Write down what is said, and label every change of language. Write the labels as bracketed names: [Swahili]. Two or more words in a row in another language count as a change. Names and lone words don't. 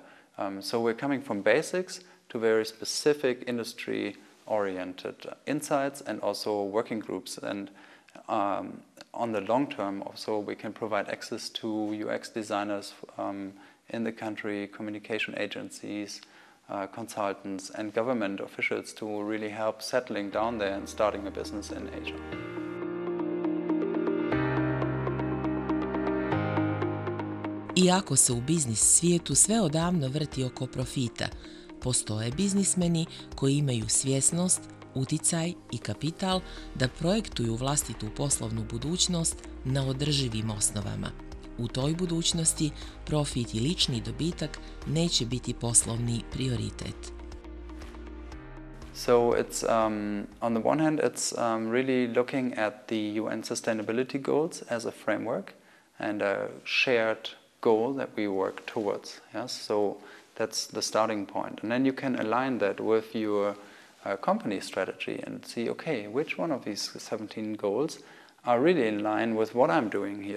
[English] So we're coming from basics to very specific industry-oriented insights and also working groups. And on the long term, also we can provide access to UX designers in the country, communication agencies, consultants, and government officials to really help settling down there and starting a business in Asia. [Bosnian] Iako se u biznis svijetu sve odavno vrti oko profita, postoje biznismeni koji imaju svjesnost, uticaj i kapital da projektuju vlastitu poslovnu budućnost na održivim osnovama. U toj budućnosti profit i lični dobitak neće biti poslovni prioritet. [English] So it's on the one hand, it's really looking at the UN sustainability goals as a framework and a shared goal that we work towards. Yes, so that's the starting point, and then you can align that with your company strategy and see, okay, which one of these 17 goals are really in line with what I'm doing here.